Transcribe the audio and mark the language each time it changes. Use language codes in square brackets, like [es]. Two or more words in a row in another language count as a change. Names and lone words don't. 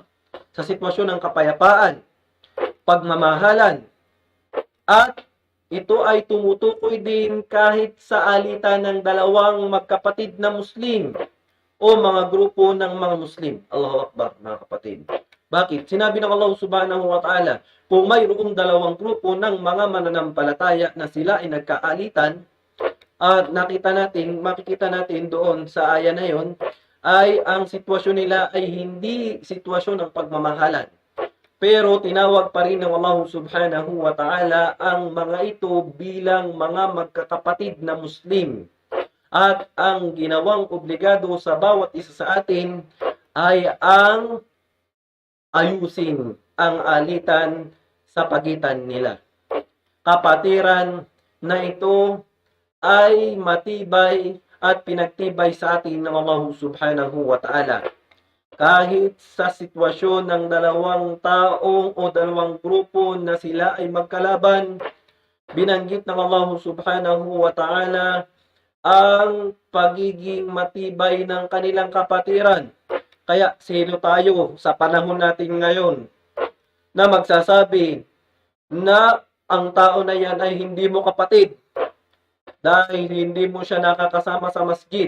[tl] Sa sitwasyon ng kapayapaan, pagmamahalan, at ito ay tumutukoy din kahit sa alitan ng dalawang magkapatid na Muslim o mga grupo ng mga Muslim. [ar] الله أكبر, [tl] mga kapatid. Bakit? Sinabi ng Allah [ar] سبحانه وتعالى, [tl] kung mayroong dalawang grupo ng mga mananampalataya na sila ay nagkaalitan, at makikita natin doon sa aya na yon, ay ang sitwasyon nila ay hindi sitwasyon ng pagmamahalan. Pero tinawag pa rin ng Allah [ar] سبحانه وتعالى [tl] ang mga ito bilang mga magkakapatid na Muslim. At ang ginawang obligado sa bawat isa sa atin ay ang ayusin ang alitan sa pagitan nila. Kapatiran na ito ay matibay at pinagtibay sa atin ng Allah [ar] سبحانه وتعالى. [tl] Kahit sa sitwasyon ng dalawang taong o dalawang grupo na sila ay magkalaban, binanggit ng Allah [ar] سبحانه وتعالى [tl] ang pagiging matibay ng kanilang kapatiran. Kaya sino tayo sa panahon natin ngayon na magsasabi na ang tao na yan ay hindi mo kapatid dahil hindi mo siya nakakasama sa masjid.